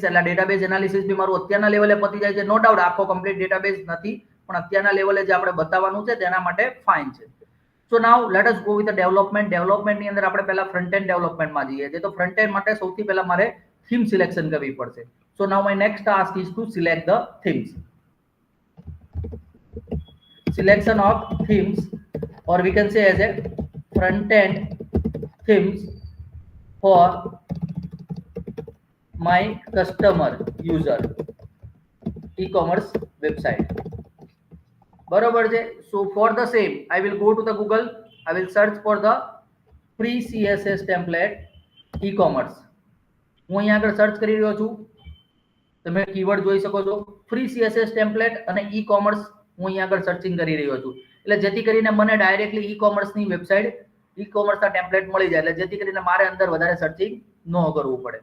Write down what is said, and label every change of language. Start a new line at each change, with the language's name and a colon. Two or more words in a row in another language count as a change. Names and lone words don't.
Gujarati: એટલે
English: database analysis
Gujarati: બી મારું અત્યારના લેવલે પતી જાય છે.
English: no doubt
Gujarati: આખો
English: complete database
Gujarati: નથી, પણ અત્યારના લેવલે જે આપણે બતાવવાનું છે તેના માટે ફાઇન છે.
English: So now let us go with development.
Gujarati: ડેવલપમેન્ટની અંદર આપણે પહેલા
English: front end development
Gujarati: જઈએ છીએ. તો
English: front end
Gujarati: માટે સૌથી પહેલા મારે
English: theme selection
Gujarati: કરવી પડશે.
English: So now my next task is to select the themes. Selection of themes, or we can say as a front end themes for my customer user e-commerce website.
Gujarati: બરોબર છે.
English: So for the same I will go to the Google, I will search for the free CSS template e-commerce.
Gujarati: હું અહીંયા આગળ સર્ચ કરી રહ્યો છું, તમે કીવર્ડ જોઈ શકો છો,
English: free CSS template
Gujarati: અને e-commerce હું અહીંયા આગળ સર્ચિંગ કરી રહ્યો છું. એટલે જેથી કરીને મને ડાયરેક્ટલી e-commerceની વેબસાઇટ, e-commerceના ટેમ્પલેટ મળી જાય, એટલે જેથી કરીને મારે અંદર વધારે સર્ચિંગ ન કરવું પડે.